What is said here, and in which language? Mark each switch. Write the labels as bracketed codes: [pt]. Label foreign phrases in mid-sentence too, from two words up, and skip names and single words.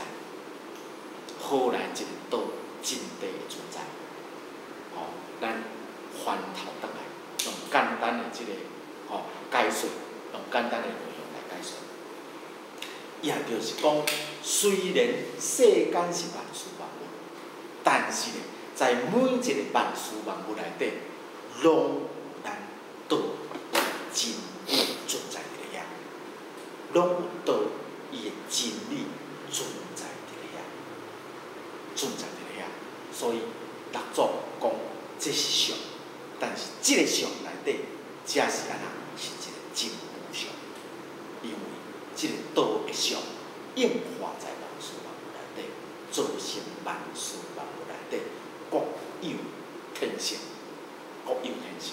[nan] 何来一个道真谛的存在？咱翻头倒来，用简单的即个解说，用简单的内容来解说，也就是讲，虽然世间是万事万物，但是咧，在每一个万事万物内底，拢有咱道真理存在伫咧遐，拢有道伊的真理存在伫咧遐，存在伫咧遐。所以六祖讲这是相，但是即个相内底，才是安那是一个真无相，因为即个道的相应化在万事万物内底，造成万事万物内底各有天性，各有天性。